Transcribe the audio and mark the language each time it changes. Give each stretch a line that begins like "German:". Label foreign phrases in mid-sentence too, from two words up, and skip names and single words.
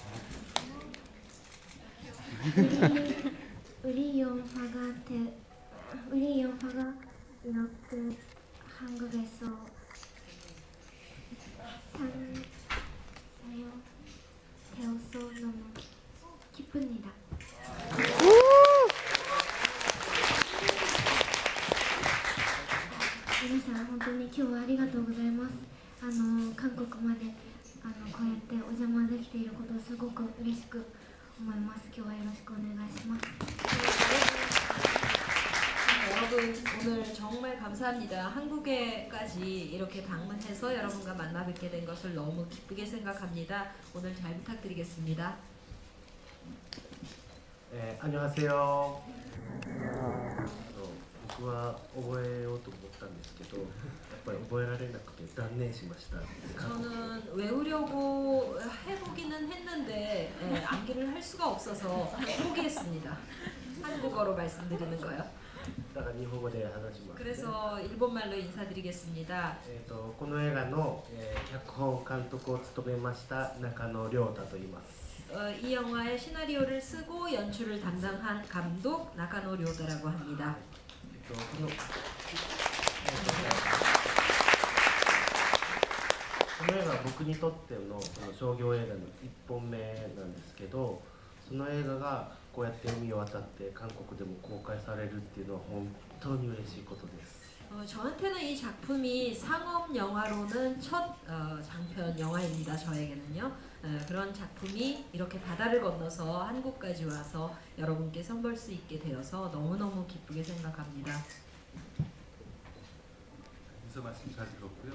Korean: 우리 영화가 이렇게 한국에서 되어서 너무 기쁩니다.
Japanese: 皆さん本当に今日はありがとうございます。韓国までこうやってお邪魔できていることをすごく嬉しく思います。今日はよろしくお願いします。
Korean: 여러분 오늘 정말 감사합니다. 한국에까지 이렇게 방문해서 여러분과 만나 뵙게 된 것을 너무 기쁘게 생각합니다. 오늘 잘 부탁드리겠습니다. 안녕하세요.
Japanese: 僕は覚えようと思ったんですけど、やっぱり覚えられなくて断念しました。
Korean: 저는 외우려고 해보기는 했는데 암기를 할 수가 없어서 포기했습니다. 한국어로 말씀드리는 거요.
Japanese: だから日本語で話します、ね。
Korean: 그래서 일본말로 인사드리겠습니다.
Japanese: この映画の、脚本監督を務めました中野亮太と言います。
Korean: 이 영화의 시나리오를 쓰고 연출을 담당한 감독 나카노 료다라고 합니다.
Japanese: この映画は僕にとってのその商業映画の1本目なんですけど、その映画がこうやって海を渡って韓国でも公開されるっていうのは本当に嬉しいことです。
Korean: 저한테는 이 작품이 상업 영화로는 첫 장편 영화입니다. 저에게는요. 그런 작품이 이렇게 바다를 건너서 한국까지 와서 여러분께 선보일 수 있게 되어서 너무너무 기쁘게 생각합니다. 인사 말씀 잘 들었고요.